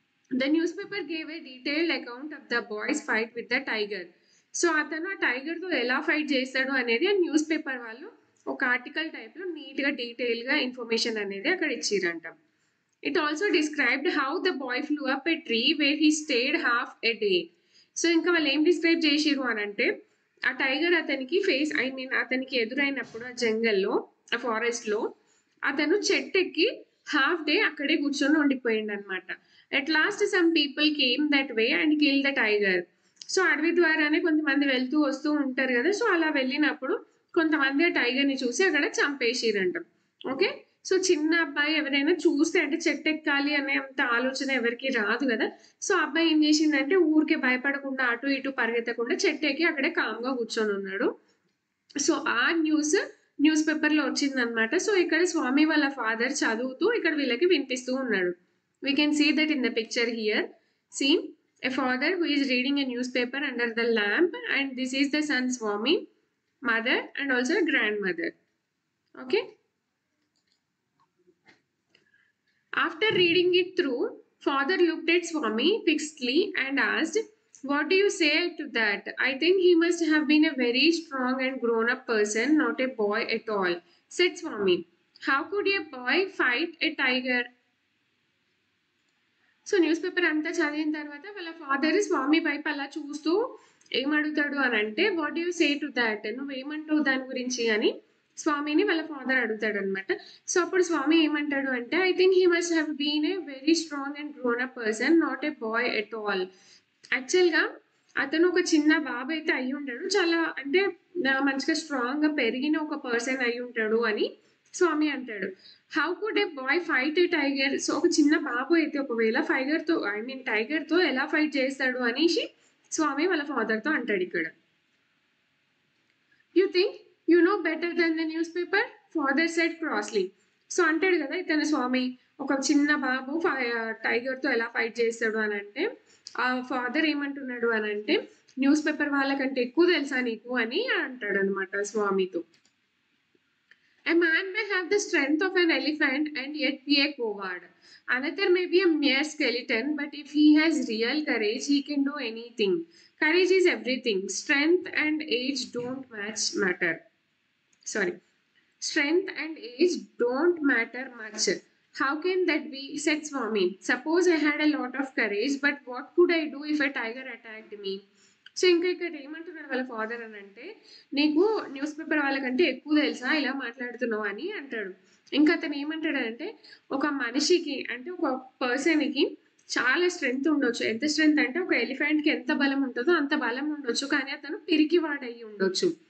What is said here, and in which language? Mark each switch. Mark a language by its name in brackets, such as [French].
[English] The newspaper gave a detailed account of the boy's fight with the tiger. [Telugu] So అతను ఆ టైగర్తో ఎలా fight చేస్తాడు అనేది ఆ న్యూస్ పేపర్ వాళ్ళు ఒక ఆర్టికల్ టైప్లో నీట్గా డీటెయిల్గా ఇన్ఫర్మేషన్ అనేది అక్కడ ఇచ్చిరంట. [English] It also described how the boy flew up a tree where he stayed half a day. [Telugu] So ఇంకా వాళ్ళు ఏం డిస్క్రైబ్ చేసిరు అని అంటే ఆ టైగర్ అతనికి అతనికి ఎదురైనప్పుడు ఆ జంగల్లో ఆ ఫారెస్ట్లో అతను చెట్టెక్కి హాఫ్ డే అక్కడే కూర్చొని ఉండిపోయింది అనమాట. [English] At last some people came that way and kill the tiger. [Telugu] So అడవి ద్వారానే కొంతమంది వెళ్తూ వస్తూ ఉంటారు కదా. సో అలా వెళ్ళినప్పుడు కొంతమంది ఆ టైగర్ని చూసి అక్కడ చంపేసిరంట. ఓకే, సో చిన్న అబ్బాయి ఎవరైనా చూస్తే అంటే చెట్టు ఎక్కాలి అనే అంత ఆలోచన ఎవరికి రాదు కదా. సో అబ్బాయి ఏం చేసిందంటే ఊరికే భయపడకుండా అటు ఇటు పరిగెత్తకుండా చెట్టు ఎక్కి అక్కడే కామ్గా కూర్చొని ఉన్నాడు. సో ఆ న్యూస్ పేపర్లో వచ్చిందనమాట. సో ఇక్కడ స్వామి వాళ్ళ ఫాదర్ చదువుతూ ఇక్కడ వీళ్ళకి వినిపిస్తూ ఉన్నాడు. [English] We can see that in the picture here. Seen a father who is reading a newspaper under the lamp and this is the son Swami, mother and also grandmother. Okay, after reading it through, father looked at Swami fixedly and asked, what do you say to that? I think he must have been a very strong and grown-up person, not a boy at all, said Swami. How could a boy fight a tiger? [Telugu] So news paper అంతా చదివిన తర్వాత వాళ్ళ father స్వామి వైపు అలా చూస్తూ ఏమడుగుతాడు అని అంటే [English] what you say to that, [Telugu] నువ్వేమంటావు దాని గురించి అని స్వామిని వాళ్ళ ఫాదర్ అడుగుతాడు అనమాట. సో అప్పుడు స్వామి ఏమంటాడు అంటే [English] I think he must have been a very strong and grown up person, not a boy at all. [Telugu] యాక్చువల్గా అతను ఒక చిన్న బాబు అయితే అయి ఉంటాడు, చాలా అంటే మంచిగా స్ట్రాంగ్గా పెరిగిన ఒక పర్సన్ అయి ఉంటాడు అని స్వామి అంటాడు. [English] how could a boy fight a tiger, [Telugu] so ఒక చిన్న బాబు అయితే ఒకవేళ టైగర్తో ఎలా ఫైట్ చేస్తాడు అనేసి స్వామి వాళ్ళ ఫాదర్తో అంటాడు ఇక్కడ. [English] You think you know better than the newspaper, father said crossly. [Telugu] So అంటాడు కదా ఇతను స్వామి ఒక చిన్న బాబు టైగర్తో ఎలా ఫైట్ చేస్తాడు అని అంటే ఆ ఫాదర్ ఏమంటున్నాడు అని అంటే న్యూస్ పేపర్ వాళ్ళకంటే ఎక్కువ తెలుసా నీకు అని అంటాడు అనమాట స్వామితో. [English] A man may have the strength of an elephant and yet be a coward. Another may be a mere skeleton, but if he has real courage, he can do anything. Courage is everything. Strength and age don't matter. Strength and age don't matter much. How can that be, said Swami. Suppose I had a lot of courage, but what could I do if a tiger attacked me? [Telugu] So ఇంకా ఇక్కడ ఏమంటున్నాడు వాళ్ళ father అని అంటే, నీకు news paper వాళ్ళకంటే ఎక్కువ తెలుసా ఇలా మాట్లాడుతున్నావు అని అంటాడు. ఇంకా అతను ఏమంటాడంటే, ఒక మనిషికి అంటే ఒక పర్సన్కి చాలా స్ట్రెంగ్త్ ఉండొచ్చు. ఎంత స్ట్రెంగ్త్ అంటే ఒక ఎలిఫెంట్కి ఎంత బలం ఉంటుందో అంత బలం ఉండొచ్చు, కానీ అతను పిరికివాడయ్యి ఉండొచ్చు.